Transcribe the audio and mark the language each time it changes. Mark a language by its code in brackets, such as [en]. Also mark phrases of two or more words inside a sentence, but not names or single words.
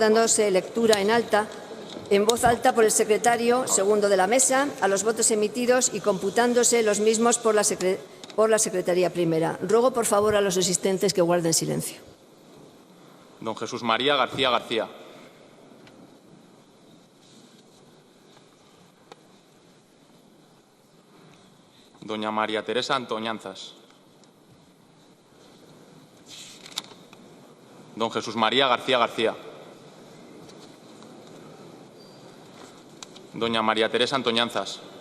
[es] dándose lectura en voz alta por el secretario segundo de la mesa a los votos emitidos y computándose los mismos por la Secretaría Primera. Ruego, por favor, a los asistentes que guarden silencio. Don Jesús María García García. Doña María Teresa Antoñanzas. Don Jesús María García García. Doña María Teresa Antoñanzas.